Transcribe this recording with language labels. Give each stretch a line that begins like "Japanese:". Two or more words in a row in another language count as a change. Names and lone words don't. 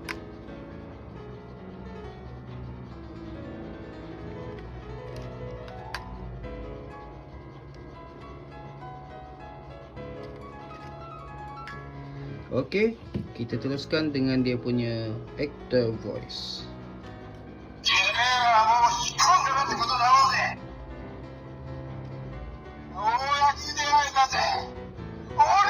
Malay: Okey, kita teruskan dengan dia punya
English: actor voice.
Japanese: てめえはもう引っ込んでるってことだろうぜ。ようやく出会えたぜ。お